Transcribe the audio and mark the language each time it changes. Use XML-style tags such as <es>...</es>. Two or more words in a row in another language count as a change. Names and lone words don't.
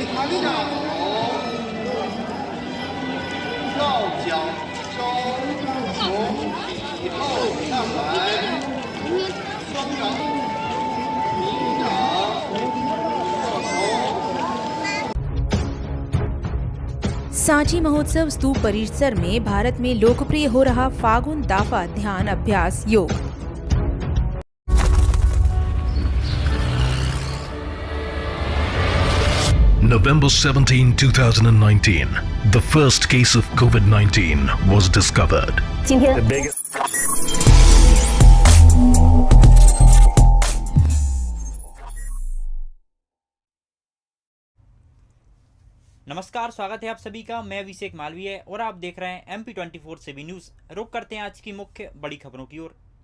<zh>下头，绕脚收，从体后上来，双掌平掌，过头。</zh> <hi>सांची महोत्सव स्तूप परिसर में भारत में लोकप्रिय हो रहा फागुन दाफा ध्यान अभ्यास योग।</hi> <en>November 17, 2019, the first case of COVID-19 was discovered. The biggest.</en> <hi>नमस्कार, स्वागत है आप सभी का। मैं अभिषेक मालवीय और आप देख रहे हैं MP24 से भी न्यूज। रुक करते हैं आज की मुख्य बड़ी खबरों की ओर।</hi>